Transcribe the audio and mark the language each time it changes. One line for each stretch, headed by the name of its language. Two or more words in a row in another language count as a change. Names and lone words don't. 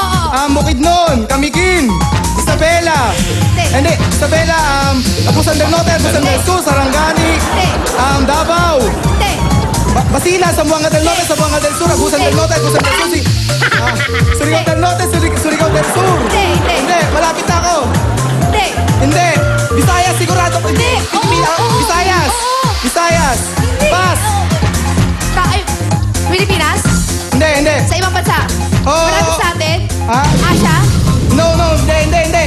Filipino: Bukidnon, Camiguin, Isabela. Hindi, Isabela, Abusan del Norte, Abusan del Sur, Sarangani, Davao. Basilan, Zamboanga del Norte, Zamboanga del Sur, Abusan del Norte, Abusan del Sur, Surigao del Norte, Surigao del Sur. Hindi, malapit na ako. Hindi. Visayas, sigurado. Hindi. Visayas. Visayas. Pass. Pilipinas? Hindi. Sa ibang bansa? Malapit sa atin? Asia? No, hindi.